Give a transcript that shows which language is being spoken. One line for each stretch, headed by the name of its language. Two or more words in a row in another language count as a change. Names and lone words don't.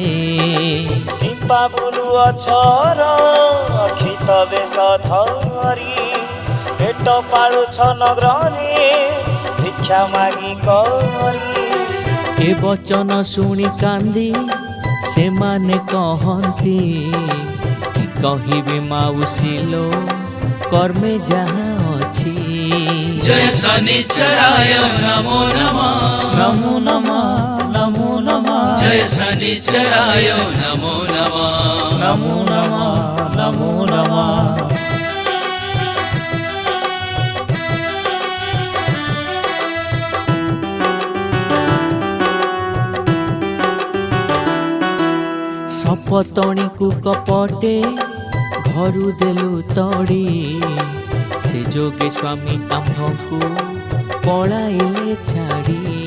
Odia: ଟିପା ବୁଲୁଅଛ ରକ୍ଷିତ ବେଶ ଧରି, ପେଟ ପାଳୁଛ ନଗରରେ ଭିକ୍ଷା ମାଗି କରି। ଏ ବଚନ ଶୁଣି କାନ୍ଦି ସେମାନେ କହନ୍ତି, କି କହିବି ମାଉସୀଲୋ କର୍ମେ ଯାହା ଅଛି।
Sanskrit: जय शनिश्चराय नमो नमः ନମୋ ନମଃ ନମୋ ନମଃ जय शनिश्चराय नमो नमः ନମୋ ନମଃ ନମୋ ନମଃ।
Odia: ସପତଣୀକୁ କପଟେ ଘରୁ ଦେଲୁ ତଡ଼ି, ସେ ଯୋଗେ ସ୍ୱାମୀ ଆମ୍ଭଙ୍କୁ ପଳାଇଲେ ଛାଡ଼ି।